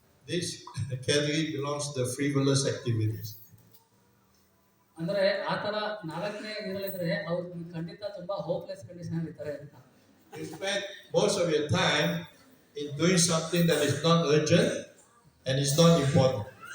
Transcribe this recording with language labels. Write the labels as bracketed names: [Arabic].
[English] This category belongs to the frivolous activities. [Kannada] ಅಂದ್ರೆ ಆ ತರ 4ನೇ ಇರಲಿದ್ರೆ ಅವ್ರು ಖಂಡಿತ ತುಂಬಾ ಹೋಪ್ಲೆಸ್ ಕಂಡೀಷನ್ ಇರ್ತಾರೆ ಅಂತ. [English] You spend most of your time in doing something that is not urgent and is not important.